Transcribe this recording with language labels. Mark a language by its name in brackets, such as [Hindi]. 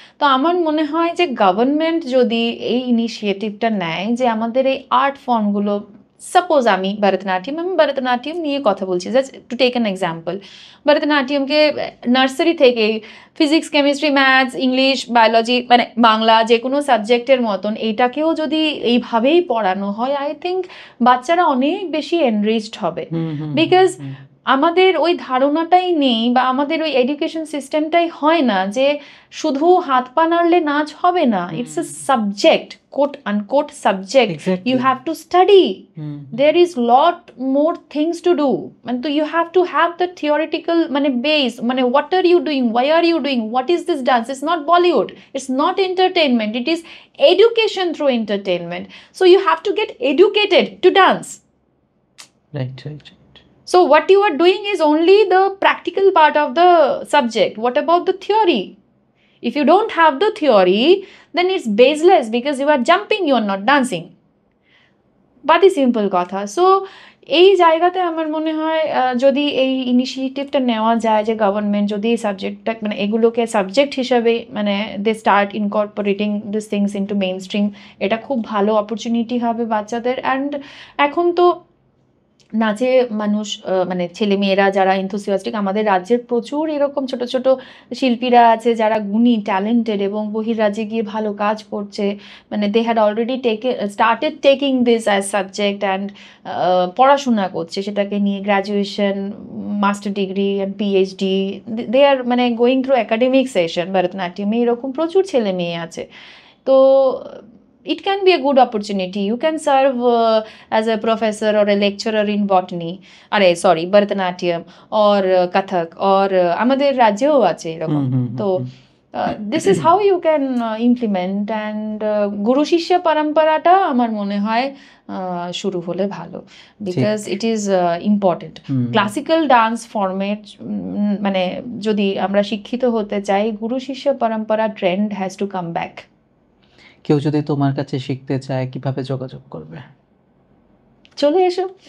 [Bangla] তো আমার মনে হয় যে গভর্নমেন্ট যদি এই ইনিশিয়েটিভটা নেয় যে আমাদের এই আর্ট ফর্মগুলো, সাপোজ আমি ভরতনাট্যম নিয়ে কথা বলছি, [English] just to take an example, [Bangla] ভরতনাট্যমকে nursery থেকে physics, chemistry, maths, English, biology মানে বাংলা যে কোনো সাবজেক্টের মতন এইটাকেও যদি এইভাবেই পড়ানো হয়, [English] I think [Bangla] বাচ্চারা অনেক বেশি এনরিচড হবে। বিকজ আমাদের ওই ধারণাটাই নেই, বা আমাদের ওই এডুকেশন সিস্টেমটাই হয় না যে শুধু হাত পা নাড়লে নাচ হবে না। [English] It's a subject, quote unquote subject, you have to study, there is lot more things to do, and so you have to have the theoretical মানে base, মানে what are you doing, why are you doing, what is this dance? It's not Bollywood, it's not entertainment, it is education through entertainment. So you have to get educated to dance. right. So what you are doing is only the practical part of the subject. What about the theory? If you don't have the theory, then it's baseless, because you are jumping, you are not dancing. [Bangla] বাদি simple কথা। So এই জায়গাতে আমার মনে হয় যদি এই ইনিশিয়েটিভটা নেওয়া যায় যে গভর্নমেন্ট যদি এই সাবজেক্টটা মানে এগুলোকে সাবজেক্ট হিসাবে মানে [English] they start incorporating this things into mainstream, [Bangla] এটা খুব ভালো অপরচুনিটি হবে বাচ্চাদের। অ্যান্ড এখন তো নাচে মানুষ মানে ছেলেমেয়েরা যারা এনথুসিয়াস্টিক, আমাদের রাজ্যের প্রচুর এরকম ছোট ছোট শিল্পীরা আছে যারা গুণী, ট্যালেন্টেড এবং বহির্রাজ্যে গিয়ে ভালো কাজ করছে। [English] মানে they had already started taking this as subject and [Bangla] পড়াশোনা করছে সেটাকে নিয়ে, [English] graduation, master degree and PhD, they are মানে going through academic session ভরতনাট্যমে, [Bangla] এরকম প্রচুর ছেলে মেয়ে আছে। [English] তো it can be a good opportunity. You can serve as a professor or a lecturer in botany, Bharatanatyam or Kathak, or [Bangla] আমাদের রাজ্যেও আছে এরকম। [English] তো this is how you can implement, and [Bangla] গুরু শিষ্য পরম্পরাটা আমার মনে হয় শুরু হলে ভালো, [English] because it is important. [Bangla] Classical dance format মানে যদি আমরা শিক্ষিত হতে চাই, গুরু শিষ্য পরম্পরা [English] Trend has to come back. [Bangla] কেউ যদি তোমার কাছে শিখতে চায় কিভাবে যোগাযোগ করবে? চলে এসো।